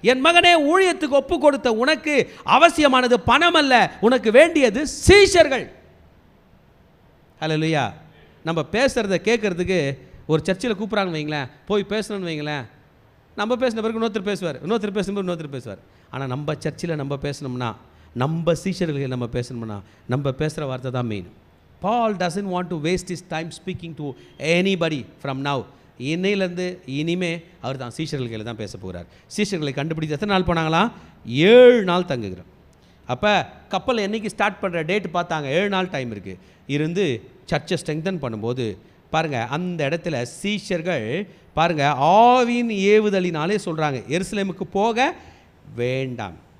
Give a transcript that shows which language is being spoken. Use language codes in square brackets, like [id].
[ta] என் மகனே, ஊழியத்துக்கு ஒப்பு கொடுத்த உனக்கு அவசியமானது பணம் அல்ல, உனக்கு வேண்டியது சீஷர்கள். ஹல்லேலூயா. நம்ம பேசுகிறத கேட்குறதுக்கு ஒரு சர்ச்சில் கூப்பிட்றாங்கன்னு வைங்களேன், போய் பேசணும்னு வைங்களேன், நம்ம பேசின பிறகு இன்னொருத்தர் பேசுவார். ஆனால் நம்ம சர்ச்சில் நம்ம பேசணும்னா, நம்ம சீஷர்களுக்கு நம்ம பேசணும்னா, நம்ம பேசுகிற வார்த்தை தான் main. [en] Paul doesn't want to waste his time speaking to anybody from now. [ta] இன்னையிலேருந்து இனிமே அவர் தான் சீஷர்களுக்கு தான் பேச போகிறார். சீஷர்களை கண்டுபிடித்து எத்தனை நாள் போனாங்களா? 7 நாள் தங்குகிறோம். அப்போ கப்பல் என்றைக்கு ஸ்டார்ட் பண்ணுற டேட்டு பார்த்தாங்க. 7 நாள் டைம் இருக்குது. இருந்து சர்ச்சை ஸ்ட்ரெங்தன் பண்ணும்போது பாருங்கள், அந்த இடத்துல சீஷர்கள் பாருங்கள் ஆவியின் ஏவுதலினாலே சொல்கிறாங்க எருசலேமுக்கு போக வேண்டாம்.